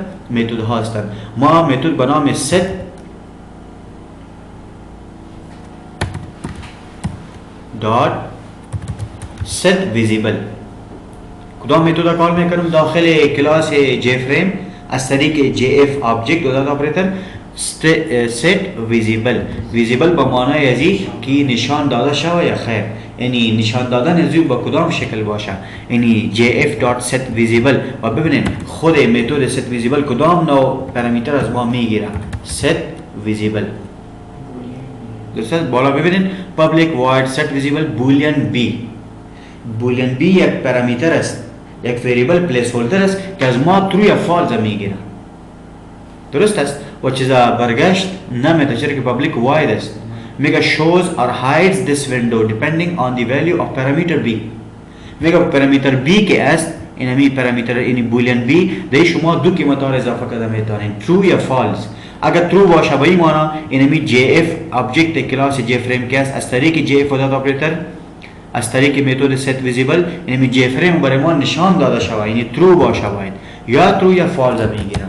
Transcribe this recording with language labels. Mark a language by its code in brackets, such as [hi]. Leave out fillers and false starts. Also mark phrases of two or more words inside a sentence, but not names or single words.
[fa] متد ها هستند. ما متد به نام set visible کدام متد کال میکنم داخل کلاس جی فریم از طریق جی اف آبجکت و [en] dot operator [fa] set visible به معنای ازی که نشان داده شود یا خیر، یعنی نشان دادن ازی با کدام شکل باشه، یعنی jf.set visible. و ببینید خود متد set visible کدام نوع پارامتر از ما میگیره. set visible درست است. بالا ببینید [en] public void set visible boolean b [fa] یک پارامتر است، یک [en] variable placeholder [fa] است که از ما ترو یا فالز میگیره. درست است. و چیزا برگشت نمیده چرا که [en] public void [fa] است. [en] میگه shows or hides this window depending on the value of parameter b. [fa] میگه پارامتر b که است اینمی پارامتر اینی بولیان b ده شما دو قیمت ها اضافه کرده میتونین true یا false. اگر true باشه به این معنی اینمی jf object کلاس j frame که است از طریق jf [en] dot operator [fa] از طریق متد set visible اینمی j frame برای ما نشان داده شود، یعنی true باشه باید یا true یا false میگیرم.